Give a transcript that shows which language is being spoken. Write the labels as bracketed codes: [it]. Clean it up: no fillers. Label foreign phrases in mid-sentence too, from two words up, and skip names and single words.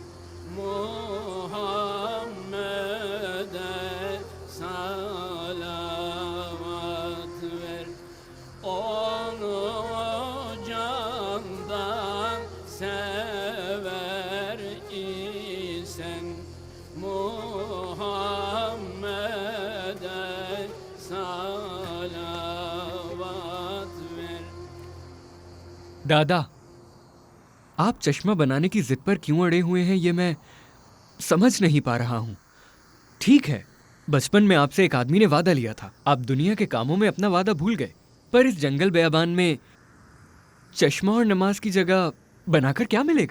[tr] Muhammed'e salavat ver, onu candan sever isen. Muhammed'e salavat ver. [hi] दादा, आप चश्मा बनाने की जिद पर क्यों अड़े हुए हैं, ये मैं समझ नहीं पा रहा हूं। ठीक है, बचपन में आपसे एक आदमी ने वादा लिया था। आप दुनिया के कामों में अपना वादा भूल गए, पर इस जंगल बेयाबान में चश्मा और नमाज की जगह बनाकर क्या मिलेगा?